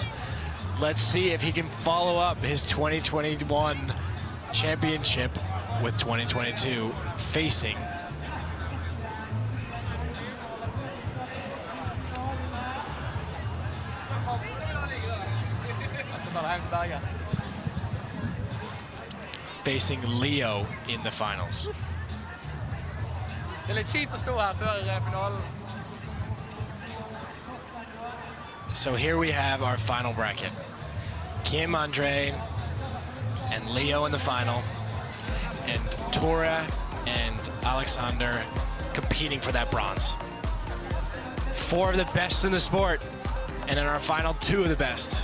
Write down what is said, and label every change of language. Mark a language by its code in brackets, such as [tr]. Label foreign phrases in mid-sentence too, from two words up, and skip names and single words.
[en] Let's see if he can follow up his 2021 championship with 2022 facing Leo in the finals. [no] Det litt kjipt å stå her før finalen. [en] So here we have our final bracket. Kim, Andre, and Leo in the final, and Tore and Alexander competing for that bronze. 4 of the best in the sport, and in our final 2 of the best.